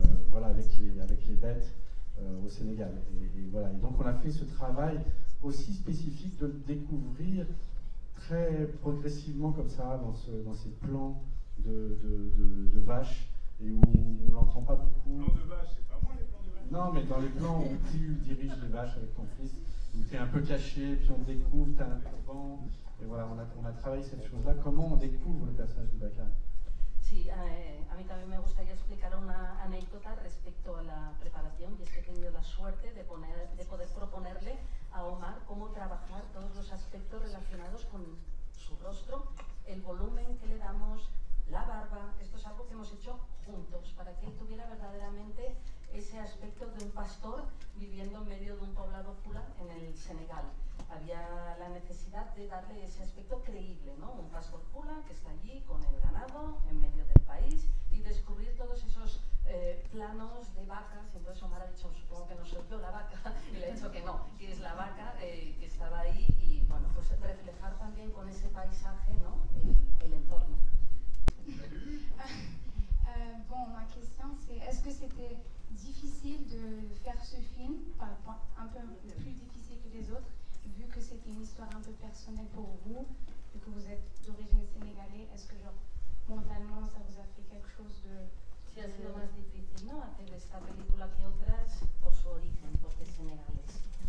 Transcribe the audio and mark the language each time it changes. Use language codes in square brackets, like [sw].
[fr] voilà, avec les bêtes au Sénégal. Et voilà. Et donc on a fait ce travail aussi spécifique de le découvrir très progressivement comme ça dans ces plans de vaches et où on l'entend pas beaucoup. Plans de vaches, c'est pas moi les plans de vaches. Non, mais dans les plans où tu diriges les vaches avec ton fils, où tu es un peu caché, puis on découvre, tu as un turban. Et voilà, on a travaillé cette chose-là. Comment on découvre le personnage de Bakar? [es] Sí, a mí también me gustaría explicar una anécdota respecto a la preparación, y es que he tenido la suerte de poder proponerle a Omar cómo trabajar todos los aspectos relacionados con su rostro, el volumen que le damos, la barba. Esto es algo que hemos hecho juntos para que él tuviera verdaderamente ese aspecto de un pastor viviendo en medio de un poblado fula en el Senegal. Había la necesidad de darle ese aspecto creíble, ¿no? Un pastor fula que está allí con el ganado en medio del país y descubrir todos esos planos de vacas. Entonces Omar ha dicho, supongo que no soy yo la vaca, y le ha dicho que no, que es la vaca que estaba ahí, y bueno, pues reflejar también con ese paisaje, ¿no? El entorno. [fr] Bon, ma question c'est, est-ce que c'était difficile de faire ce film, un peu plus difficile que les autres, vu que c'était une histoire un peu personnelle pour vous, vu que vous êtes d'origine sénégalaise? Est-ce que genre, mentalement, ça vous a fait quelque chose de... [es] Si ha sido más difícil, ¿no? Hacer esta película que otras por su origen, porque es senegalés.